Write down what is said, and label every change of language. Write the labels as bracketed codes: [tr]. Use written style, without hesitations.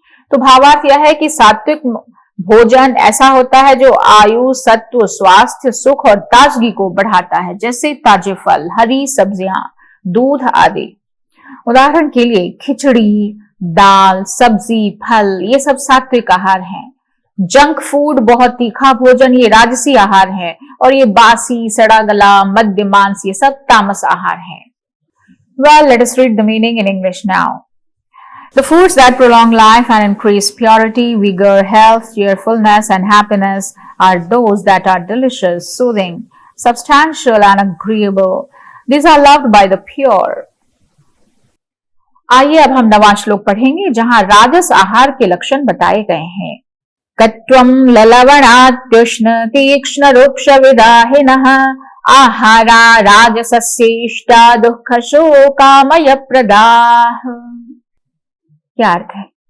[hi] तो भावार्थ यह है कि सात्विक भोजन ऐसा होता है जो आयु, सत्व, स्वास्थ्य, सुख और ताजगी को बढ़ाता है, जैसे ताजे फल, हरी सब्जियां, दूध आदि। उदाहरण के लिए खिचड़ी, दाल, सब्जी, फल, ये सब सात्विक आहार हैं। जंक फूड, बहुत तीखा भोजन, ये राजसी आहार है, और ये बासी, सड़ा गला, मद्य मांस, ये सब तामस आहार हैं। [en] Well, let us read the meaning in English now. The foods that prolong life and increase purity, vigor, health, cheerfulness, and happiness are those that are delicious, soothing, substantial, and agreeable. These are loved by the pure. [hi] आइए अब हम 9वां श्लोक पढ़ेंगे, जहां राजस आहार के लक्षण बताए गए हैं। [sa] कट्वं ललवणात्युष्ण तीक्ष्ण रुक्ष विदाहिनः आहारा राजसस्येष्टा दुःख शोकामय प्रदाः। [hi] क्या अर्थ है?